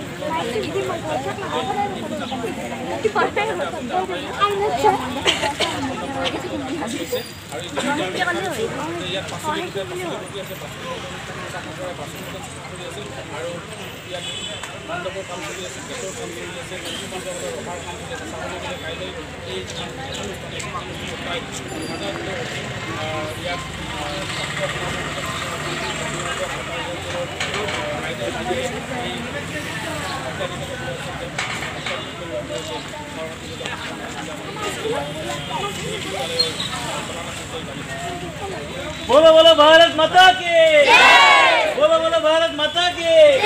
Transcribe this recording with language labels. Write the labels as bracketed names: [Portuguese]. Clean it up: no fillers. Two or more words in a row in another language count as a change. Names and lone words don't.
[Assamese] ইয়াত পাচলি আছে আৰু ইয়াত মণ্ডপৰ কাম চলি আছে গেটৰ কাম চলি আছে কৃষি মণ্ডপৰ ৰভাৰ কাম চলি আছে চাবলৈ গ'লে কাইলৈ এই ইয়াত [Hindi] बोलो बोलो भारत माता की बोलो बोलो भारत माता की